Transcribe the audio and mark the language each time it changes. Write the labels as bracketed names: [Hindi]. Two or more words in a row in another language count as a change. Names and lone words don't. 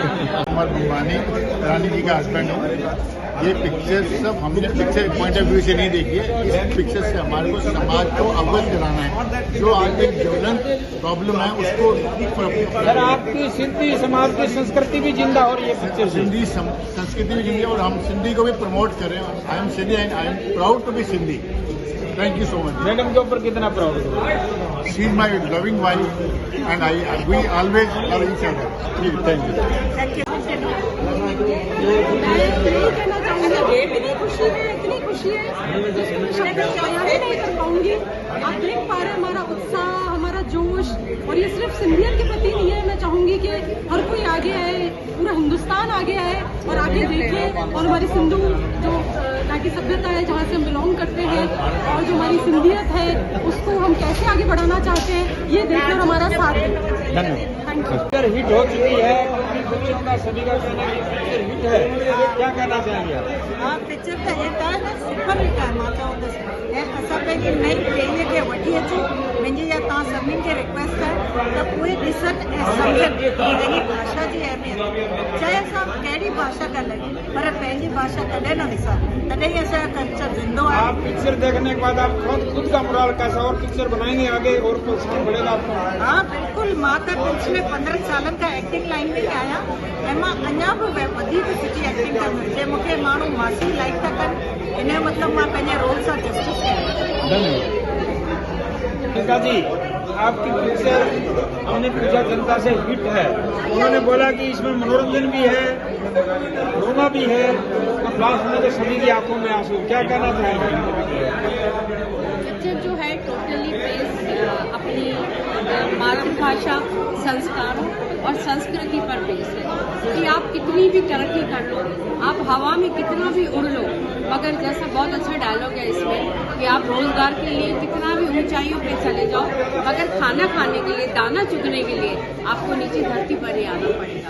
[Hindi] कुमार गुरबानी रानी जी का हस्बैंड हूँ। ये पिक्चर सब हमने पिक्चर [English] point of view [Hindi] से नहीं देखी है। इस पिक्चर से हमारे को समाज को अवगत कराना है, जो आज एक ज्वलंत प्रॉब्लम है उसको। सर आपकी सिंधी समाज की संस्कृति भी जिंदा हो रही है पिक्चर से। सिंधी संस्कृति भी जिंदी है और हम सिंधी को भी प्रमोट करें। [English] I am Sindhi and I am proud to be Sindhi. Thank you so much. [Hindi] मैडम के ऊपर कितना प्राउड हो? [English] She is my loving wife and I we always love each other. Thank you. [Hindi] मैं यही कहना चाहूँगी, इतनी खुशी है शायद बयान ही नहीं कर पाऊंगी। आप देख पा रहे हैं हमारा उत्साह, हमारा जोश, और ये सिर्फ सिंधियत के प्रति नहीं है। मैं चाहूँगी कि हर कोई आगे आए, पूरा हिंदुस्तान आगे आए और आगे देखे और हमारी सिंधु जो की सभ्यता है जहाँ से हम बिलोंग करते हैं और जो हमारी सिंधियत है उसको हम कैसे आगे बढ़ाना चाहते हैं, ये देखें और हमारा साथ दें। पिक्चर हिट हो चुकी है, बच्चों का सभी का कहना है कि पिक्चर हिट है, क्या कहना चाहेंगे आप? [Sindhi] हाँ, पिक्चर त हिट आहे न, [English] super hit [Sindhi] आहे। मां चवंदसि ऐं असां पंहिंजी नई पीढ़ीअ खे वठी अचूं। मुंहिंजी या तव्हां सभिनीनि खे रिक्वेस्ट आहे त उहे ॾिसनि ऐं सम्झनि पंहिंजी भाषा जी अहमियत। चाहे असां कहिड़ी भाषा ॻाल्हायूं पर पंहिंजी भाषा कॾहिं न विसारूं, तॾहिं ई असांजो कल्चर ज़िंदो आहे। [Hindi] आप पिक्चर देखने के बाद आप खुद का मुराल कैसा और पिक्चर बनाएंगे आगे और प्रोत्साहन बढ़ेगा आपको? हाँ बिल्कुल। [Sindhi] मां त पिछले 15 सालनि खां [English] acting line [Sindhi] में ई आहियां ऐं मां अञा बि वधीक सुठी एक्टिंग कंदमि। जे मूंखे माण्हू मासी लाइक था कनि, इन जो मतिलबु मां पंहिंजे रोल सां जस्टिस कयां। [Hindi] धन्यवाद जी। आपकी पिक्चर हमने पूछा जनता से हिट है, उन्होंने बोला कि इसमें मनोरंजन भी है, रोना भी है, लास्ट में तो सभी की आंखों में आंसू। क्या कहना चाहेंगे? पिक्चर जो है [English] totally based [Hindi] अपनी मातृभाषा, संस्कारों और संस्कृति पर बेस है कि आप कितनी भी तरक्की कर लो, आप हवा में कितना भी उड़ लो, मगर जैसा बहुत अच्छा डायलॉग है इसमें कि आप रोजगार के लिए कितना भी ऊंचाइयों पे चले जाओ, मगर खाना खाने के लिए, दाना चुगने के लिए आपको नीचे धरती पर ही आना पड़ेगा।